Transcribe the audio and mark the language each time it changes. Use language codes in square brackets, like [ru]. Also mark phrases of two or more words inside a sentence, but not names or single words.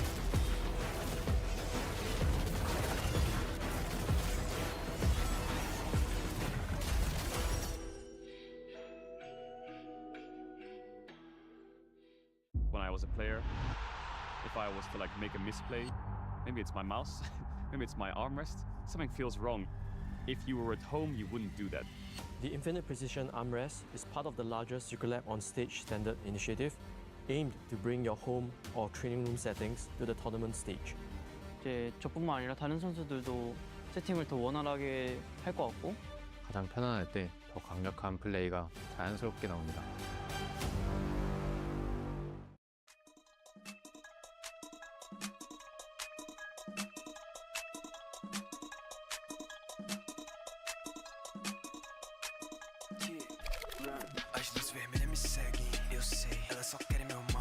[en] When I was a player, if I was to like make a misplay, maybe it's my mouse, maybe it's my armrest, something feels wrong. If you were at home, you wouldn't do that. The Infinite Precision Armrest is part of the larger Circulab on Stage standard initiative, aimed to bring your home or training room settings to the tournament stage. [ko] 이제 저뿐만 아니라 다른 선수들도 세팅을 더 원활하게 할 것 같고 가장 편안할 때 더 강력한 플레이가 자연스럽게 나옵니다. [pt] As luzes vermelhas me seguem, eu sei, elas só querem meu mal.